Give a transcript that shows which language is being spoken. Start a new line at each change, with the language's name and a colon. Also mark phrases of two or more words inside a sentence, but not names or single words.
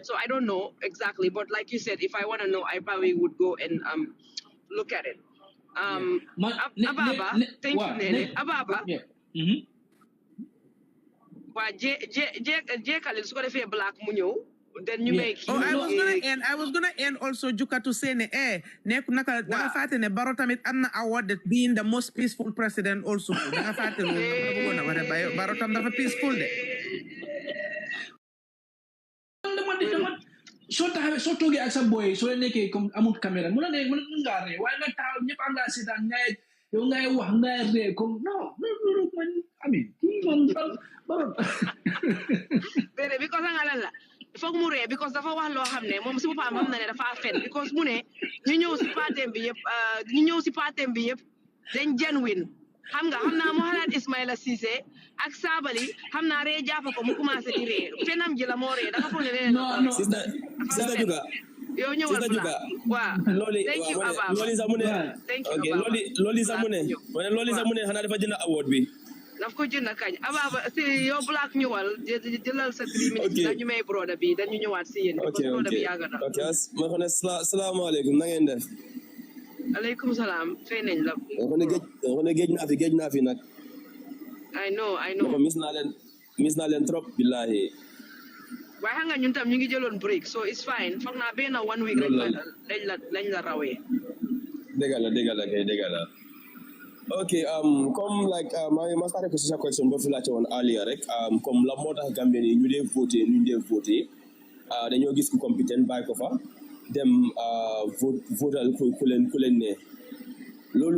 English: So I don't know exactly, but like you said, if I want to know, I probably would go and look at it. Ababa, thank you, Nene. Ababa. Yeah. Black Munyo. Then you make. Oh, I was gonna end also Juka to say Barrow
Wolof: tamit amna
English: award being the most peaceful president also.
Wolof: Barrow tam dafa peaceful de. So toge ak sa boy so nekké comme amul caméra mu la né mën nga ré way nga taw ñepp am la sétan ngay yow ngay wax ngay ré comme non man ami mom Barrow béré because nga lan la fokk mu ré because dafa wax lo xamné mom ci bopam xam na né dafa fen because mu né ñu ñëw ci patem bi yépp dañ genuine xam naa mo xalaat Ismaïla Cissé ak Sabali xam naa ree jàpp ko mu commencé di ree fenam ji la moo ree dafa foog ne non sister Juga yow ñëwal waaw
English: thank you
Wolof: Abba loolu sax mu ne okay loolu sax mu ne xanaa dafa jënd award bi daf ko jënd kañ Abba si yow Black ñëwal jëlal sa 3 minutes dañu may broda bi dañu ñëwaat si yéen broda bi yàgg na ok ma xone salaamaaleykum na ngeen def aleykum salaam fay nañ la xone géej naa fi nag
English: I know
Wolof: miss naa leen trop billahi waaye xam nga ñun tam ñu ngi jëloon break
English: so it's fine
Wolof: foog naa benn 1 week rek lañ la rawee dëgg la ok comme like ma starté ko si sa question boo fi laajte woon earlier rek comme la moo tax Gambien yi ñu dee voté dañoo gis ku compétent bàyyi ko fa dem votal ku leen ne loolu